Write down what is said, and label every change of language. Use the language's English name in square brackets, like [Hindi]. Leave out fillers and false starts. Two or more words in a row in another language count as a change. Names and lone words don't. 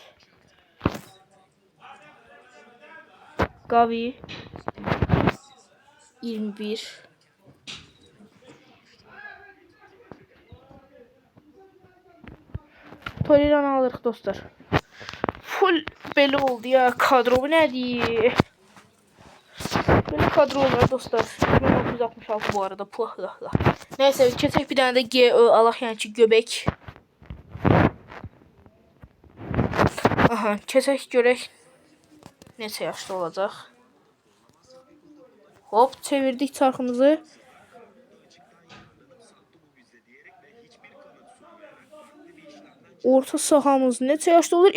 [Azerbaijani] Gavi 21. Torreira'nı alırıq dostlar. Full belə oldu ya. Kadro bu nədir? [Turkish] Böyle kadro olur dostlar. [Azerbaijani] 1966 bu arada. Puh. Neyse keçək [Turkish] bir tane de [Azerbaijani] GÖ alaq, yəni ki göbək. Aha, keçək görək neçə yaşlı olacaq. Hop, çevirdik çarxımızı. Orta sahamız neçə yaşlı olur?